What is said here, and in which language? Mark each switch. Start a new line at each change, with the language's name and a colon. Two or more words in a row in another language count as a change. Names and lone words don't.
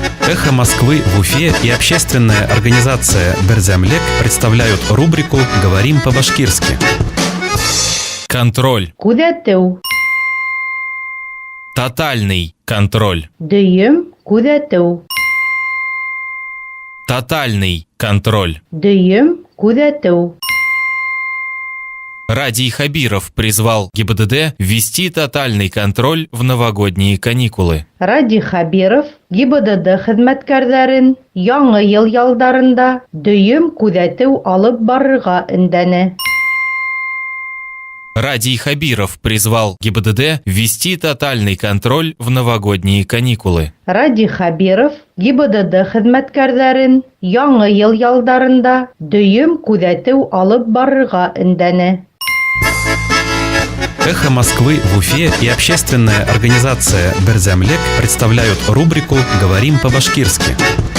Russian: Эхо Москвы в Уфе и общественная организация «Берзямлек» представляют рубрику «Говорим по-башкирски». Контроль.
Bashkir: Күҙәтеү.
Russian: Тотальный контроль.
Bashkir: Дөйөм күҙәтеү.
Russian: Тотальный контроль.
Bashkir: Дөйөм күҙәтеү.
Russian: Радий Хабиров призвал ГИБДД ввести тотальный контроль в новогодние каникулы.
Bashkir: Радий Хабиров ГИБДД хеҙмәткәрҙәрен яңы йыл ялдарында дөйөм күҙәтеү алып барырға өндәне.
Russian: Радий Хабиров призвал ГИБДД ввести тотальный контроль в новогодние каникулы.
Bashkir: Радий Хабиров ГИБДД хеҙмәткәрҙәрен яңы йыл ялдарында дөйөм күҙәтеү алып барырға өндәне.
Russian: Эхо Москвы в Уфе и общественная организация «Берзямлек» представляют рубрику «Говорим по-башкирски».